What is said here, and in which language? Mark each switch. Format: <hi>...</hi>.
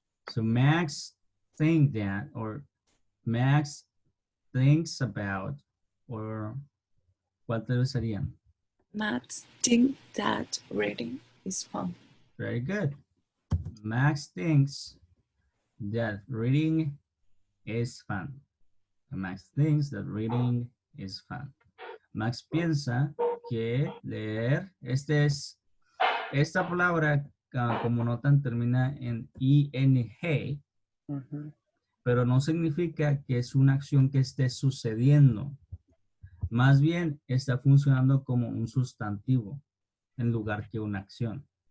<en>So Max think that, or Max thinks about, or</en> <es>¿cuál te serían?</es> <en>Max think that reading is fun. Very good. Max thinks that reading is fun. Max thinks that reading is fun.</en> <es>Max piensa que leer, esta palabra, como notan, termina en ing. pero no significa que es una acción que esté sucediendo. Más bien está funcionando como un sustantivo en lugar que una acción.</es>